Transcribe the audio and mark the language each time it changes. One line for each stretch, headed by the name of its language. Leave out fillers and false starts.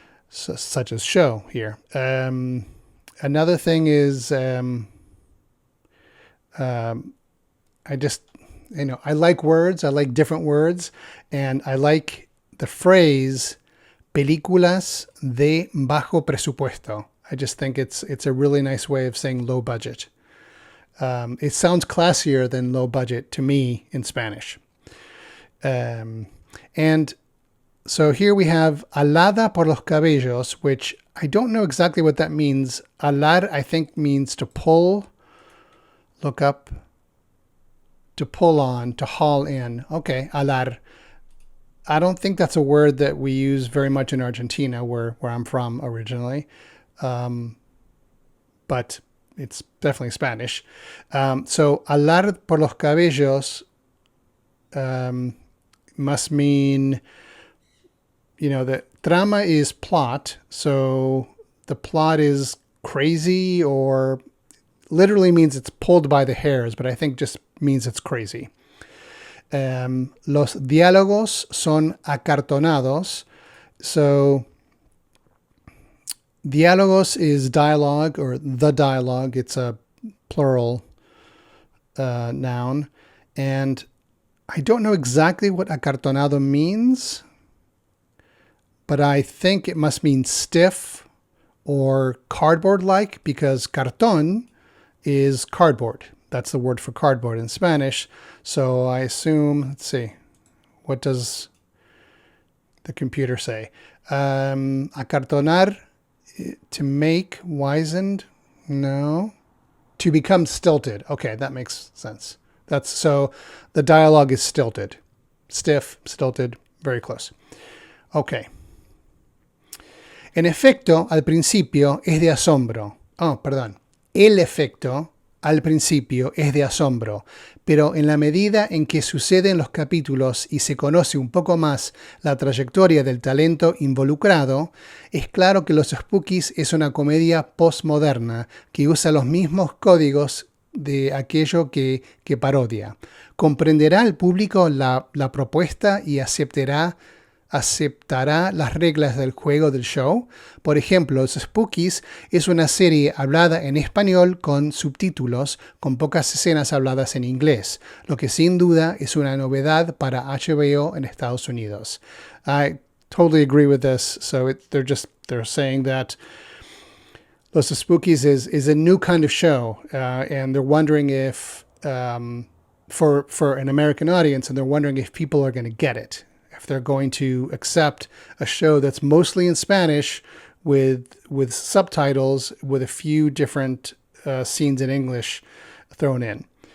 English: So, such as show here. Another thing is, I like words. I like different words, and I like the phrase
Spanish: películas de bajo presupuesto.
English: I just think it's a really nice way of saying low budget. It sounds classier than low budget to me in Spanish. And so here we have
Spanish: alada por los cabellos,
English: which I don't know exactly what that means. Alar, I think, means to pull, look up, to pull on, to haul in. Okay, alar. I don't think that's a word that we use very much in Argentina, where I'm from originally. But it's definitely Spanish. So
Spanish: alar por los cabellos
English: must mean, the trama is plot. So the plot is crazy, or literally means it's pulled by the hairs, but I think just means it's crazy.
Spanish: Los diálogos son acartonados.
English: So diálogos is dialogue, or the dialogue. It's a plural noun. And I don't know exactly what acartonado means, but I think it must mean stiff or cardboard-like, because cartón is cardboard. That's the word for cardboard in Spanish. So I assume, let's see, what does the computer say? Acartonar, to make, wizened, no. To become stilted. Okay, that makes sense. So the dialogue is stilted. Stiff, stilted, very close. Okay.
Spanish: En efecto, al principio es de asombro. Oh, perdón. El efecto al principio es de asombro, pero en la medida en que suceden los capítulos y se conoce un poco más la trayectoria del talento involucrado, es claro que Los Espookys es una comedia postmoderna que usa los mismos códigos de aquello que parodia. ¿Comprenderá el público la propuesta y aceptará las reglas del juego del show? Por ejemplo, Los Espookys es una serie hablada en español con subtítulos, con pocas escenas habladas en inglés, lo que sin duda es una novedad para HBO en Estados Unidos.
English: I totally agree with this. So they're saying that Los Espookys is a new kind of show, and they're wondering if for an American audience, and they're wondering if people are going to get it. If they're going to accept a show that's mostly in Spanish with subtitles, with a few different scenes in English thrown in.